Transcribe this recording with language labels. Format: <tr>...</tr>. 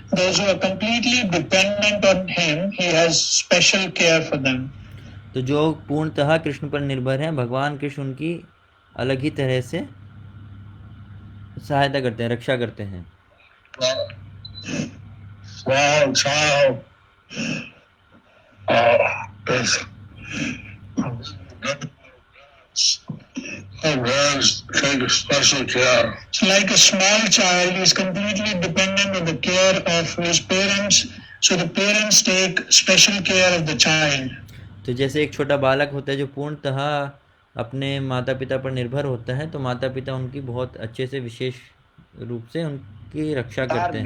<en>Those who are completely dependent on him, he has special care for them.</en> <hi>तो जो पूर्णतः कृष्ण पर निर्भर हैं, भगवान कृष्ण उनकी अलग ही तरह से सहायता करते हैं, रक्षा करते हैं।</hi> <en>Small child take special care. So like a small child is completely dependent on the care of his parents, so the parents take special care of the child.</en> <hi>तो जैसे एक छोटा बालक होता है जो पूर्णतः अपने माता पिता पर निर्भर होता है, तो माता पिता उनकी बहुत अच्छे से विशेष रूप से उनकी रक्षा करते हैं।</hi>